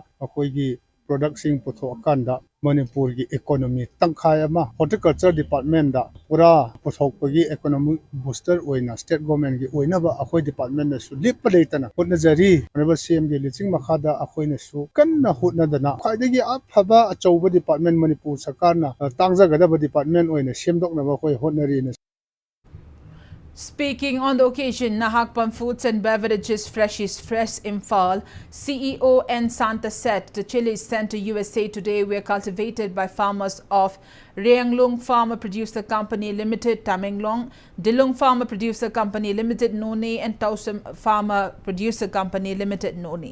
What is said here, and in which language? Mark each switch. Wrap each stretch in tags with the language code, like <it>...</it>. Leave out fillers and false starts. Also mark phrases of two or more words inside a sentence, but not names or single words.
<mni>akoigi product sing puthokanda Manipur gi economy tangkhai ama horticulture department da pura puthokpagi</mni> <en>economic booster</en> <mni>oina</mni> <en>state government</en> <mni>gi oina ba akhoi department na su lip leitana hotna jari anaba cm gi liching makhada akhoi na su kanna hotna dana khaidagi aphaba achauba department Manipur sarkar na tangjaga ba department oina semdokna ba khoi hotnari na.</mni> <en>Speaking on the occasion, Nahakpam Foods and Beverages Fresh is Fresh Imphal CEO N. Santa said the chilies sent to USA today were cultivated by farmers of Reanglung Farmer Producer Company Limited, Tamenglong, Dilung Farmer Producer Company Limited, None, and Tausam Farmer Producer Company Limited, None.</en>